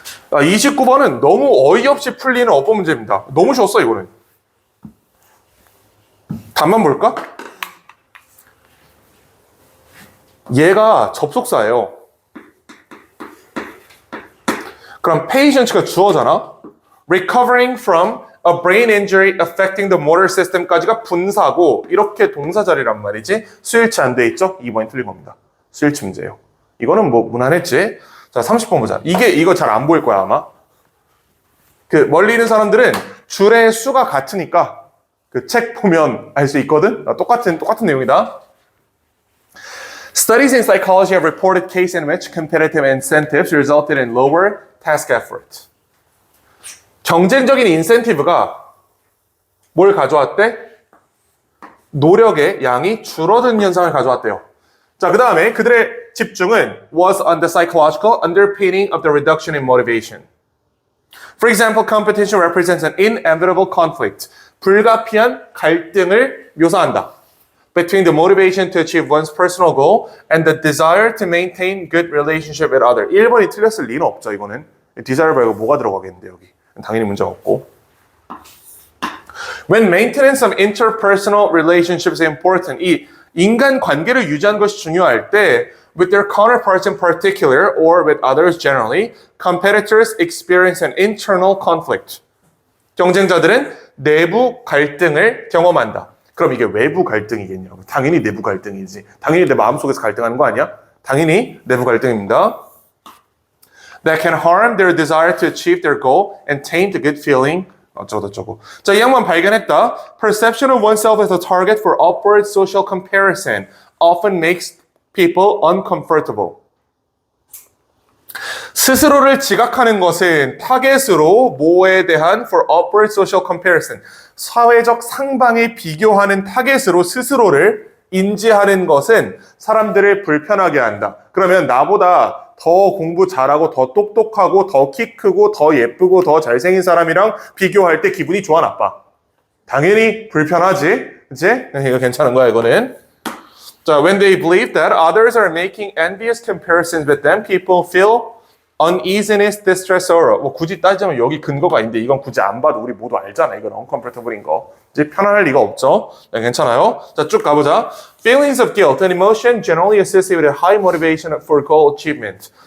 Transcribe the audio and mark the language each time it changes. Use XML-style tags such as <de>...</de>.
<ko>29번은 너무 어이없이 풀리는 어법 문제입니다. 너무 쉬웠어 이거는. 답만 볼까? 얘가 접속사예요. 그럼 patient가 주어잖아.</ko> <en>recovering from a brain injury affecting the motor system까지가</en> <ko>분사고 이렇게 동사 자리란 말이지. 수일치 안 돼 있죠? 2번이 틀린 겁니다. 수일치 문제예요. 이거는 뭐 무난했지. 자 30번 보자. 이거 잘 안 보일 거야 아마. 멀리 있는 사람들은 줄의 수가 같으니까 그 책 보면 알 수 있거든. 똑같은 내용이다.</ko> <en>Studies in psychology have reported cases in which competitive incentives resulted in lower task effort.</en> <ko>경쟁적인 인센티브가 뭘 가져왔대? 노력의 양이 줄어든 현상을 가져왔대요. 자, 그 다음에 그들의 집중은</ko> <en>was on the psychological underpinning of the reduction in motivation. For example, competition represents an inevitable conflict.</en> <ko>불가피한 갈등을 묘사한다.</ko> <en>Between the motivation to achieve one's personal goal and the desire to maintain good relationship with others.</en> <ko>1번이 틀렸을 리는 없죠, 이거는. desire 말고 뭐가 들어가겠는데, 여기. 당연히 문제가 없고.</ko> <en>When maintenance of interpersonal relationships is important.</en> <ko>이 인간 관계를 유지하는 것이 중요할 때</ko> <en>with their counterparts in particular or with others generally, competitors experience an internal conflict.</en> <ko>경쟁자들은 내부 갈등을 경험한다. 그럼 이게 외부 갈등이겠냐고. 당연히 내부 갈등이지. 당연히 내 마음속에서 갈등하는 거 아니야? 당연히 내부 갈등입니다.</ko> <en>That can harm their desire to achieve their goal and taint the good feeling.</en> <ko>어쩌고저쩌고. 자, 이 양반 발견했다.</ko> <en>Perception of oneself as a target for upward social comparison often makes people uncomfortable.</en> <ko>스스로를 지각하는 것은 타겟으로 뭐에 대한</ko> <en>for upward social comparison</en> <ko>사회적 상방에 비교하는 타겟으로 스스로를 인지하는 것은 사람들을 불편하게 한다. 그러면 나보다 더 공부 잘하고 더 똑똑하고 더 키 크고 더 예쁘고 더 잘생긴 사람이랑 비교할 때 기분이 좋아 나빠? 당연히 불편하지. 그치? 이거 괜찮은 거야 이거는.</ko> <en>자, when they believe that others are making envious comparisons with them, people feel uneasiness, distress, sorrow.</en> <ko>뭐 굳이 따지자면 여기 근거가 있는데 이건 굳이 안 봐도 우리 모두 알잖아. 이건 uncomfortable인 거. 이제 편안할 리가 없죠. 네, 괜찮아요. 자, 쭉 가보자.</ko> <en>Feelings of guilt and emotion generally associated with a high motivation for goal achievement.</en>